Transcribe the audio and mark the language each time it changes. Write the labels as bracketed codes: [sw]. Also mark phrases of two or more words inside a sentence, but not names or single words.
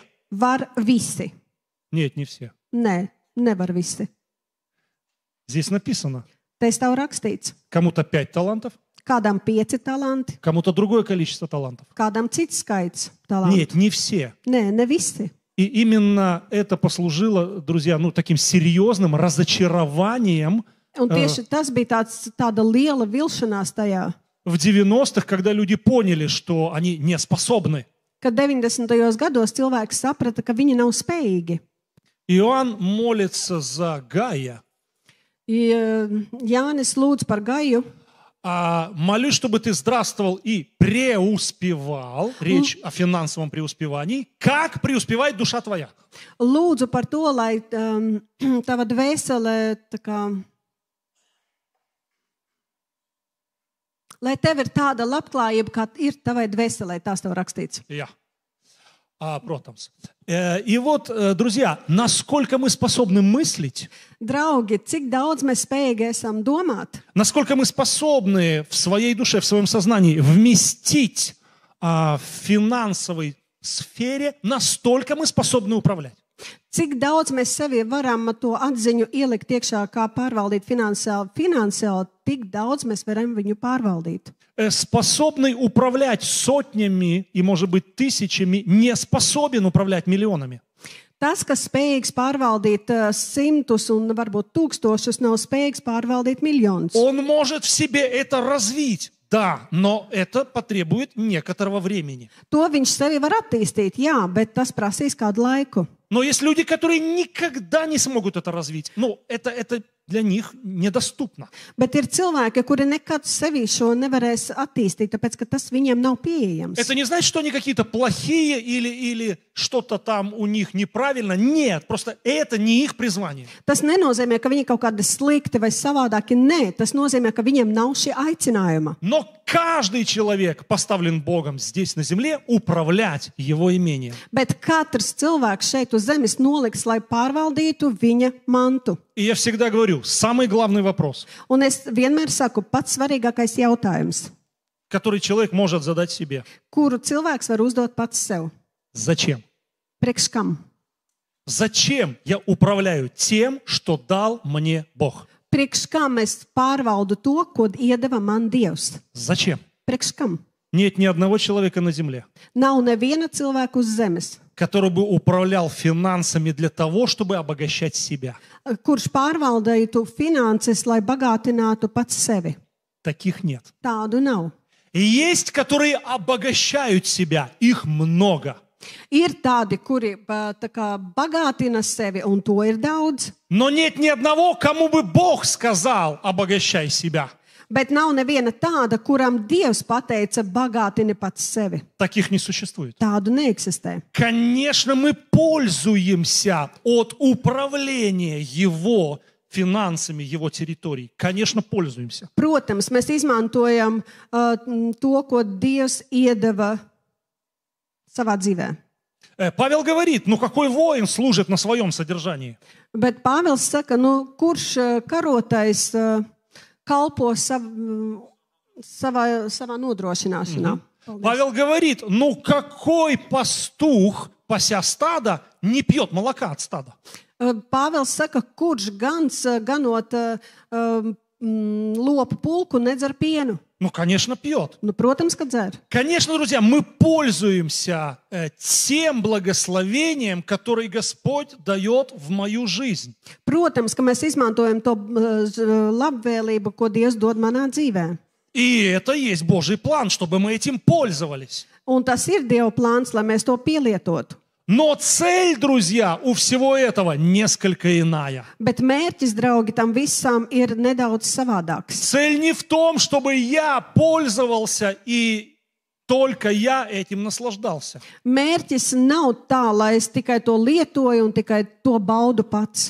[lv] var visi. [ru] Нет, не все. [lv] Nē, nevar visi. [ru] Здесь написано, [lv] Te stāv rakstīts, [ru] кому-то 5 талантов, [lv] kādam 5 talanti, [ru] кому-то другое количество талантов. [lv] kādam cits skaits talanti. [ru] Нет, не все. [lv] Nē, ne visi. [ru] И именно это послужило, друзья, таким серьезным разочарованием [lv] Un tieši tas bija tāda liela vilšanās tajā, [ru] в 90-х, когда люди поняли, что они не способны. [lv] kad 90. gados cilvēki saprata, ka viņi nav spējīgi. [ru] Иоанн молится за Гая. [lv] Jānis lūdz par Gaju. [ru] Молюсь, чтобы ты здравствовал и преуспевал. Речь о финансовом преуспевании. Как преуспевает душа твоя? [lv] Lūdzu par to, lai tava dvēsele, tā kā, lai tev ir tāda labklājība, kā ir tavai dvēselē, tās tev rakstīts. Я. Protams. [ru] И вот, друзья, насколько мы способны мыслить, [lv] Draugi, cik daudz mēs spējīgi esam domāt, [ru] насколько мы способны в своей душе, в своем сознании вместить в финансовой сфере, настолько мы способны управлять. [lv] cik daudz mēs sevi varam to atziņu ielikt iekšā, kā pārvaldīt finansiāli, tik daudz mēs varam viņu pārvaldīt. [ru] Способный управлять сотнями и, может быть, тысячами, не способен управлять миллионами. [lv] Tas, kas spējīgs pārvaldīt simtus un varbūt tūkstošus, nav spējīgs pārvaldīt miljonus. [ru] Он может в себе это развить, да, но это потребует некоторого времени. [lv] To viņš sevi var attīstīt, jā, bet tas prasīs kādu laiku. [ru] Но есть люди, которые никогда не смогут это развить. Это для них недоступно. [lv] Bet ir cilvēki, kuri nekad sevi šo nevarēs attīstīt, tāpēc, ka tas viņiem nav pieejams. [ru] Это не значит, что они какие-то плохие или что-то там у них неправильно. Нет, просто это не их призвание. [lv] Tas nenozīmē, ka viņi kaut kādi slikti vai savādāki. Nē, tas nozīmē, ka viņiem nav šī aicinājuma. [ru] Но каждый человек поставлен Богом здесь на земле управлять его имением. [lv] Bet katrs cilvēks šeit uz zemes noliks, lai pārvaldītu viņa mantu. [ru] И я всегда говорю, самый главный вопрос, [lv] Un es vienmēr saku, pats svarīgākais jautājums, [ru] который человек может задать себе. [lv] kuru cilvēks var uzdot pats sev. [ru] Зачем? [lv] Priekš kam? [ru] Зачем я управляю тем, что дал мне Бог? [lv] Priekš kam es pārvaldu to, ko iedeva man Dievs? [ru] Зачем? [lv] Priekš kam? [ru] Нет ни одного человека на земле, [lv] Nav neviena cilvēka uz zemes, [ru] который бы управлял финансами для того, чтобы обогащать себя. [lv] kurš pārvaldītu finanses, lai bagātinātu pats sevi. [ru] Таких нет. [lv] Tādu nav. [ru] И есть, которые обогащают себя. Их много. [lv] Ir tādi, kuri tā kā bagātina sevi, un to ir daudz. [ru] Но нет ни одного, кому бы Бог сказал, обогащай себя. [lv] Bet nav neviena tāda, kuram Dievs pateica, bagātini pats sevi. [ru] Таких не существует. [lv] Tādu neeksistē. [ru] Конечно, мы пользуемся от управления Его финансами, Его территорией. Конечно, пользуемся. [lv] Protams, mēs izmantojam to, ko Dievs iedeva savā dzīvē. [ru] Павел говорит, ну какой воин служит на своем содержании? [lv] Bet Pāvils saka, kurš karotais kalpo savā nodrošināšanā. [ru] Павел говорит, ну какой пастух, пася стадо, не пьет молока от стада? [lv] Pāvils saka, kurš gans ganot lopu pulku nedzer pienu. [ru] Ну, конечно, пьет. [lv] Protams, ka dzer. [ru] Конечно, друзья, мы пользуемся тем благословением, которое Господь дает в мою жизнь. [lv] Protams, ka mēs izmantojam to labvēlību, ko Dievs dod manā dzīvē. [ru] И это есть Божий план, чтобы мы этим пользовались. [lv] Un tas ir Dieva plāns, lai mēs to pielietotu. [ru] Но цель, друзья, у всего этого несколько иная. [lv] Bet mērķis, draugi, tam visam ir nedaudz savādāks. [ru] Цель не в том, чтобы я пользовался и только я этим наслаждался. [lv] Mērķis nav tā, lai es tikai to lietoju un tikai to baudu pats.